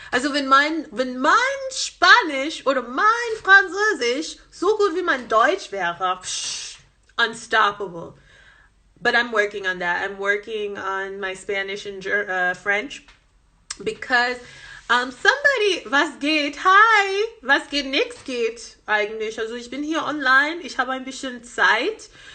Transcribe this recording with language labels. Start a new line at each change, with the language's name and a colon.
German: Also wenn mein Spanisch oder mein Französisch so gut wie mein Deutsch wäre, unstoppable.
English: But I'm working on that. I'm working on my Spanish and French. Because somebody,
German: was geht? Hi, was geht? Nix geht eigentlich. Also ich bin hier online. Ich habe ein bisschen Zeit.